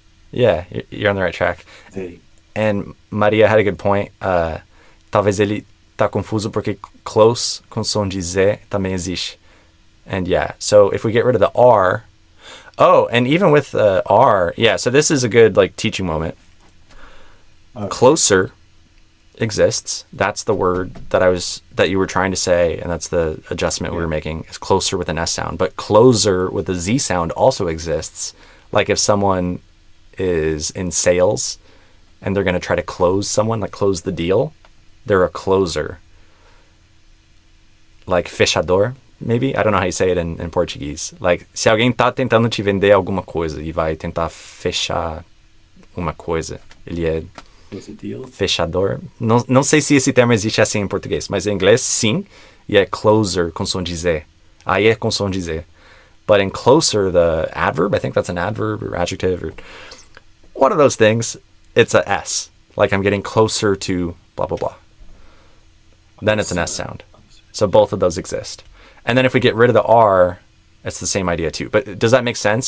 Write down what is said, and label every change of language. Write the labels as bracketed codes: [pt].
[en] Yeah, you're on the right track. they. And Maria had a good point. [pt] Talvez ele tá confuso porque close com som de Z também existe. [en] And yeah, so if we get rid of the R, and even with R, yeah, so this is a good like teaching moment. Okay. Closer exists. That's the word that you were trying to say, and that's the adjustment we were making, is closer with an S sound. But closer with a Z sound also exists. Like if someone is in sales and they're going to try to close someone, like close the deal, they're a closer. Like fechador, maybe? I don't know how you say it in Portuguese. [pt] Like, se alguém tá tentando te vender alguma coisa e vai tentar fechar uma coisa, ele é [en] Close the deal. [pt] fechador. Não sei se esse termo existe assim em português, mas em inglês sim, e é closer com som de Z. Aí é com som de Z. [en] But in closer, the adverb, I think that's an adverb or adjective or one of those things, it's a S. Like I'm getting closer to blah, blah, blah. Then it's an S sound. So both of those exist. And then if we get rid of the R, it's the same idea too. But does that make sense?